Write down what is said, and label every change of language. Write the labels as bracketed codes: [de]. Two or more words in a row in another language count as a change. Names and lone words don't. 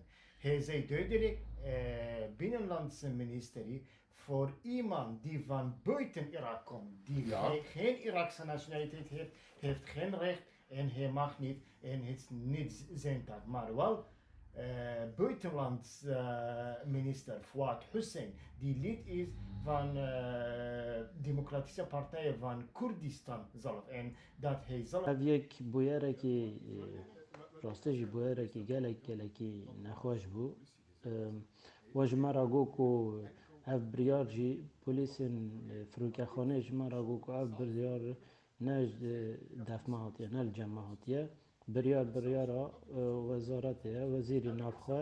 [nl] Hij zei duidelijk, binnenlandsministerie voor iemand die van buiten Irak komt, die geen Irakse nationaliteit heeft, heeft geen recht en hij mag niet en het is niet zijn taak. Maar wel buitenlandsminister Fuat Hussein, die lid is van Democratische Partij van Kurdistan zelf en dat hij zelf... [ku] Ev yek bûyerekî rastî jî bûyerekî gelekî nexweş bû we ji me re got ku ev biryar jî polîsên firokexaneyê ji me re got ku ev biryar ne defme hatiye ne li cem me hatiye biryara wezaretê ye wezîrî navxwe